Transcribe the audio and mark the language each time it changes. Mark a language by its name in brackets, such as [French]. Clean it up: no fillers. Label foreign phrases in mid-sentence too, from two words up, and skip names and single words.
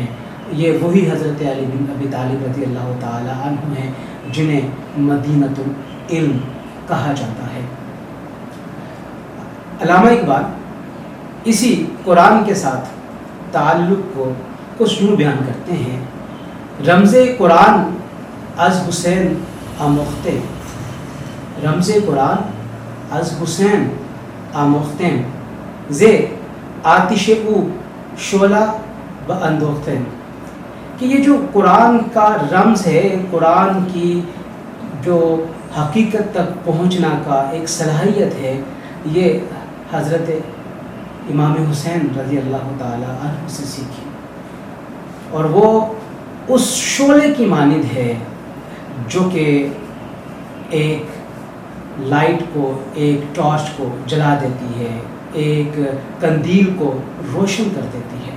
[Urdu] یہ وہی حضرت علی بن ابی طالب [Arabic] رضی اللہ تعالی عنہ [Urdu] ہیں جنہیں مدینۃ العلم کہا جاتا ہے. علامہ اقبال اسی قرآن کے ساتھ تعلق کو کچھ یوں بیان کرتے ہیں: [Persian] رمز قرآن از حسین آموخته، رمز قرآن از حسین آموخته، ز آتش او شعلہ باندوخته. [Urdu] کہ یہ جو قرآن کا رمز ہے، قرآن کی جو حقیقت تک پہنچنا کا ایک صلاحیت ہے، یہ حضرت امام حسین [Arabic] رضی اللہ تعالی عنہ [Urdu] سے سیکھی، اور وہ اس شعلے کی مانند ہے جو کہ ایک لائٹ کو، ایک ٹارچ کو جلا دیتی ہے، ایک قندیل کو روشن کر دیتی ہے.